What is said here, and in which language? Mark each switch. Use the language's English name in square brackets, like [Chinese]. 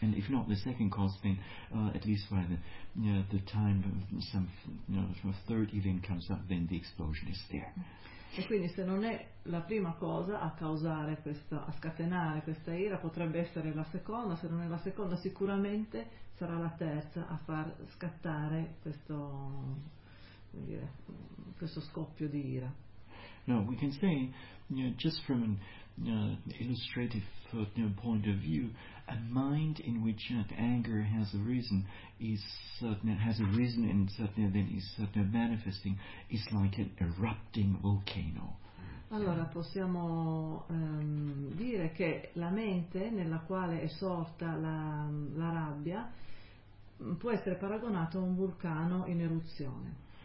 [English] And if not the second cause, then at least by the time some third event comes up, then the explosion is there. [Italian] E quindi se non è la prima cosa a causare questa, a scatenare questa ira, potrebbe essere la seconda, se non è la seconda sicuramente sarà la terza a far scattare questo, come dire, questo scoppio di ira. [English] No, we can say, just from an illustrative point of view, a mind in which anger has arisen manifesting is like an erupting volcano. [Italian] Allora possiamo dire che la mente nella quale è sorta la rabbia può essere paragonata a un vulcano in eruzione.